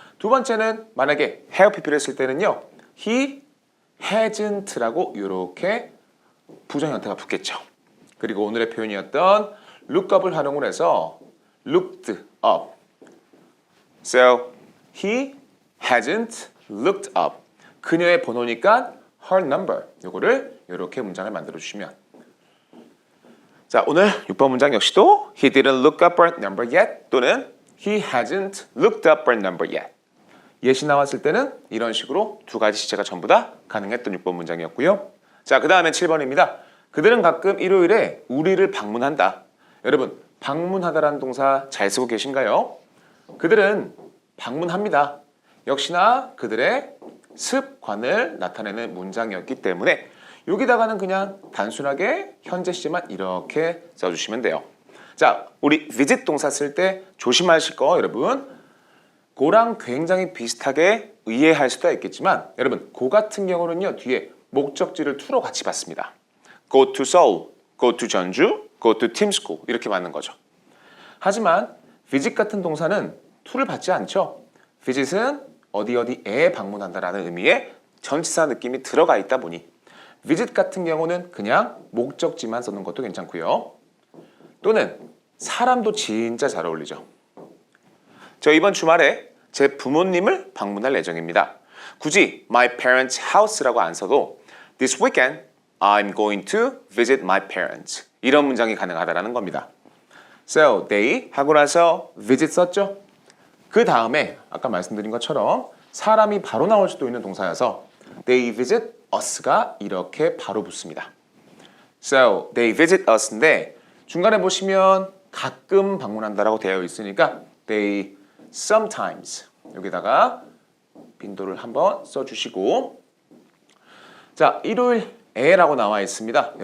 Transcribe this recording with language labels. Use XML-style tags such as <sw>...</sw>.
<ko>두 번째는 만약에 have pp를 쓸 때는요.</ko> <en>he hasn't</en> <ko>라고 이렇게 부정 형태가 붙겠죠. 그리고 오늘의 표현이었던 lookup을 활용을 해서 looked up.</ko> <en>So he hasn't looked up.</en> <ko>그녀의 번호니까 her number. 요거를 이렇게 문장을 만들어 주시면 자 오늘 6번 문장 역시도</ko> <en>he didn't look up her number yet 또는 he hasn't looked up her number yet.</en> <ko>예시 나왔을 때는 이런 식으로 두 가지 시제가 전부 다 가능했던 6번 문장이었고요. 자, 그 다음에 7번입니다. 그들은 가끔 일요일에 우리를 방문한다. 여러분, 방문하다라는 동사 잘 쓰고 계신가요? 그들은 방문합니다. 역시나 그들의 습관을 나타내는 문장이었기 때문에 여기다가는 그냥 단순하게 현재 시제만 이렇게 써주시면 돼요. 자, 우리 visit 동사 쓸 때 조심하실 거 여러분. 고랑 굉장히 비슷하게 이해할 수도 있겠지만 여러분 고 같은 경우는요 뒤에 목적지를 to로 같이 받습니다.</ko> <en>Go to Seoul, go to 전주, go to team school</en> <ko>이렇게 맞는 거죠. 하지만 visit 같은 동사는 to를 받지 않죠. visit은 어디에 방문한다라는 의미의 전치사 느낌이 들어가 있다 보니 visit 같은 경우는 그냥 목적지만 쓰는 것도 괜찮고요. 또는 사람도 진짜 잘 어울리죠. 저 이번 주말에 제 부모님을 방문할 예정입니다. 굳이</ko> <en>my parents' house라고 안 써도 this weekend I'm going to visit my parents.</en> <ko>이런 문장이 가능하다라는 겁니다.</ko> <en>So they</en> <ko>하고 나서 visit 썼죠? 그 다음에 아까 말씀드린 것처럼 사람이 바로 나올 수도 있는 동사여서</ko> <en>they visit us</en> <ko>가 이렇게 바로 붙습니다.</ko> <en>So they visit us</en> <ko>인데 중간에 보시면 가끔 방문한다라고 되어 있으니까</ko> <en>they sometimes</en> <ko>여기다가 빈도를 한번 써주시고 자 일요일에라고 나와 있습니다.</ko>